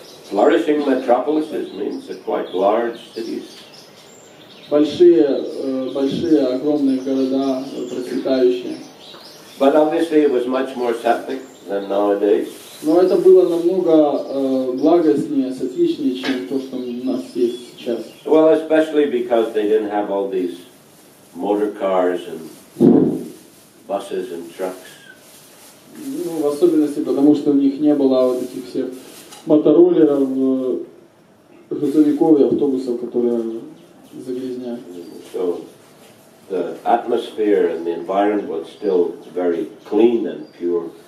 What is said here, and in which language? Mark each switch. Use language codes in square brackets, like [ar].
[en] Flourishing metropolises means quite large cities. [ru] Большие, огромные города, процветающие. [en] But obviously it was much more sattvic than nowadays. [ru] Но это было намного благостнее, сатвичнее, чем то, что у нас есть сейчас. [en] Well, especially because they didn't have all these motor cars and buses and trucks. [ru] Ну, в особенности, потому что у них не было вот этих всех мотороллеров, грузовиков и автобусов, которые загрязняют. [en] So the atmosphere and the environment was still very clean and pure.